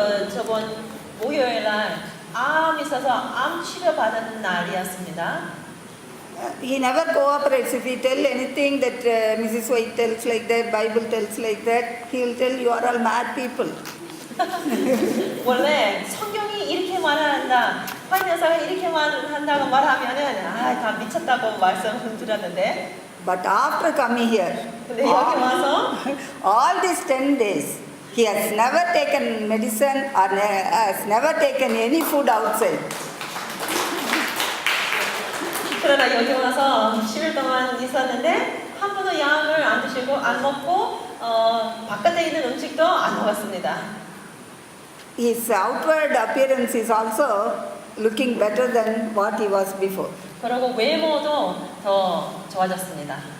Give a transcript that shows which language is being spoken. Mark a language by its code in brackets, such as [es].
[ko] 저번 목요일 날 암 있어서 암 치료 받은 날이었습니다. [en] He never cooperates. If we tell anything that Mrs. White tells like that, Bible tells like that, he will tell you are all mad people. [ko] 원래 성경이 이렇게 말한다, 한 여사가 이렇게 말한다고 말하면은 다 미쳤다고 말씀드렸는데. [en] But after coming here, [ko] 근데 여기 와서 [en] all these 10 days, he has never taken medicine or has never taken any food outside. [ko] 그러나 여기 와서 10일 동안 있었는데 한 번도 약을 안 드시고 안 먹고 바깥에 있는 음식도 안 먹었습니다. [en] His outward appearance is also looking better than what he was before. [ko] 그리고 외모도 더 좋아졌습니다.